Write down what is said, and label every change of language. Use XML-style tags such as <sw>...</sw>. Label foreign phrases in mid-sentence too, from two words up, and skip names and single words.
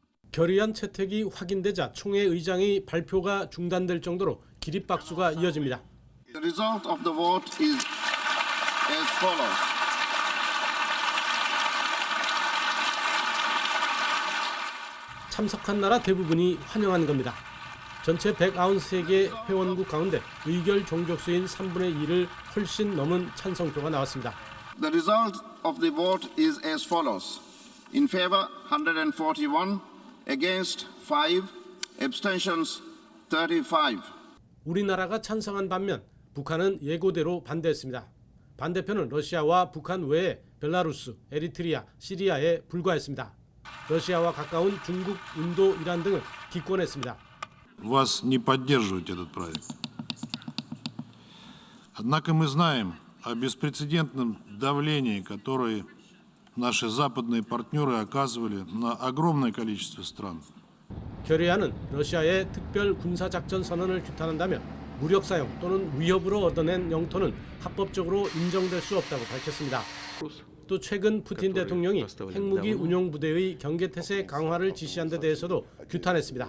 <ko>결의안 채택이 확인되자 총회 의장의 발표가 중단될 정도로 기립박수가 이어집니다.</ko> <en>The result of the vote is as follows.</en> <ko>참석한 나라 대부분이 환영한 겁니다. 전체 193개 회원국 가운데 의결 종족수인 3분의 2를 훨씬 넘은 찬성표가 나왔습니다.</ko> <en>The result of the vote is as follows. In favor 141, against 5, abstentions 35.</en> <ko>우리나라가 찬성한 반면 북한은 예고대로 반대했습니다. 반대표는 러시아와 북한 외에 벨라루스, 에리트리아, 시리아에 불과했습니다. 러시아와 가까운 중국, 인도, 이란 등은 기권했습니다.</ko> <ru>Вас не поддерживать этот проект. Однако мы знаем о беспрецедентном давлении, которое наши западные партнеры оказывали на огромное количество стран.</ru> <ko>결의안은 러시아의 특별 군사작전 선언을 규탄한다며 무력 사용 또는 위협으로 얻어낸 영토는 합법적으로 인정될 수 없다고 밝혔습니다. 또 최근 푸틴 대통령이 핵무기 운용 부대의 경계태세 강화를 지시한 데 대해서도 규탄했습니다.</ko>